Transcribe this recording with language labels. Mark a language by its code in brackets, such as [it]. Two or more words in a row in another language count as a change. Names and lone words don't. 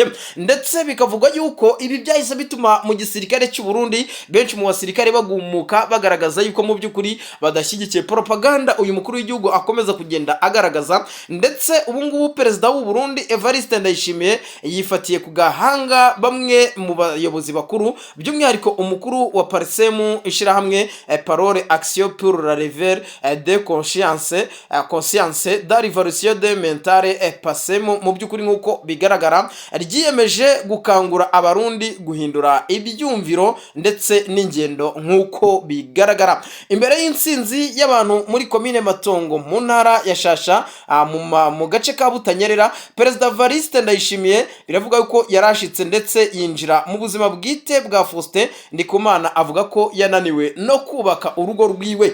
[rw] Ndetse bikavugwa yuko ibi byahise bituma mu gisirikare cy'u Burundi benshi mu basirikare bagumuka, bagaragaza yuko mu by'ukuri badashyigikiye propaganda uyu mukuru w'igihugu akomeza kugenda agaragaza. Ndetse ubu ngubu Perezida w'u Burundi Evariste Ndayishimiye yifatiye ku gahanga bamwe mu bayobozi bakuru, by'umwihariko umukuru wa Parsemu, ishirahamwe Parole Action pour la Réveil de Conscience de Révolution de Mentale Parsemu, mu by'ukuri nk'uko bigaragara ryiyemeje gukangura abarundi guhindura ibyumviro ndetse n'ingendo nk'uko bigaragara. Imbere y'intsinzi y'abantu muri komine Matongo mu ntara ya Shasha mu gace ka Butanyerera, Perezida Evariste Ndayishimiye biravuga yuko yarashitse ndetse yinjira mu buzima bwite bwa Faustin Ndikumana, avuga ko yananiwe no kubaka urugo rwiwe.